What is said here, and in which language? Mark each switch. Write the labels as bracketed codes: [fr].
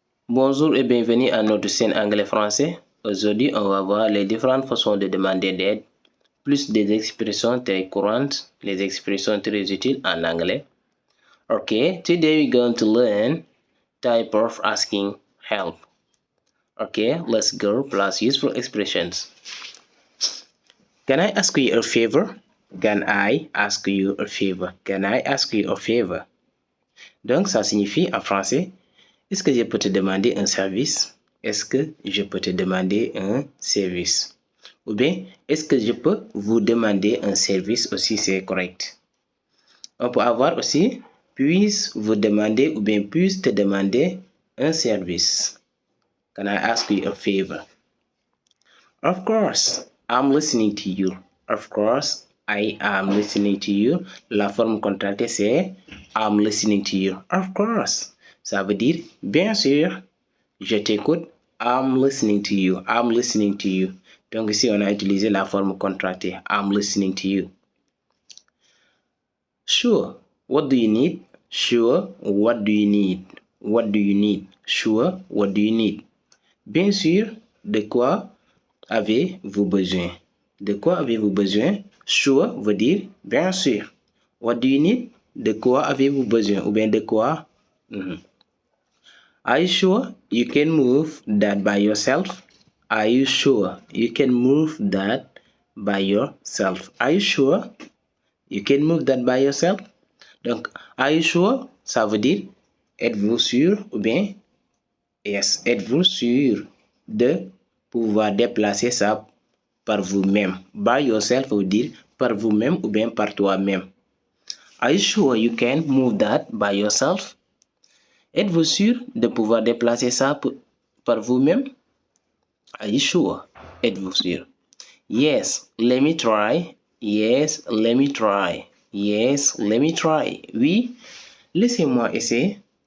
[fr] Bonjour et bienvenue à notre chaîne anglais-français. Aujourd'hui, on va voir les différentes façons de demander d'aide, plus des expressions très courantes, les expressions très utiles en anglais. [en] Okay, today we're going to learn type of asking help. Okay, let's go plus useful expressions. Can I ask you a favor? Can I ask you a favor? Can I ask you a favor? [fr] Donc, ça signifie en français, est-ce que je peux te demander un service? Est-ce que je peux te demander un service? Ou bien, est-ce que je peux vous demander un service aussi, c'est correct. On peut avoir aussi, puis-je vous demander ou bien puis-je te demander un service? [en] Can I ask you a favor? Of course, I'm listening to you. Of course, I am listening to you. [fr] La forme contractée, c'est [en] I'm listening to you. Of course. [fr] Ça veut dire, bien sûr, je t'écoute. [en] I'm listening to you. I'm listening to you. [fr] Donc ici, on a utilisé la forme contractée. [en] I'm listening to you. Sure. What do you need? Sure. What do you need? What do you need? Sure. What do you need? [fr] Bien sûr. De quoi avez-vous besoin? De quoi avez-vous besoin? [en] Sure [fr] veut dire bien sûr. [en] What do you need? [fr] De quoi avez-vous besoin? Ou bien de quoi? [en] Are you sure you can move that by yourself? Are you sure you can move that by yourself? Are you sure you can move that by yourself? [fr] Donc, [en] are you sure? [fr] Ça veut dire êtes-vous sûr ou bien yes, êtes-vous sûr de pouvoir déplacer ça par vous-même. [en] By yourself [fr] veut dire par vous-même ou bien par toi-même. [en] Are you sure you can move that by yourself? [fr] Êtes-vous sûr de pouvoir déplacer ça par vous-même? [en] Are you sure? [fr] Êtes-vous sûr? [en] Yes, let me try. Yes, let me try. Yes, let me try. [fr] Oui, laissez-moi essayer.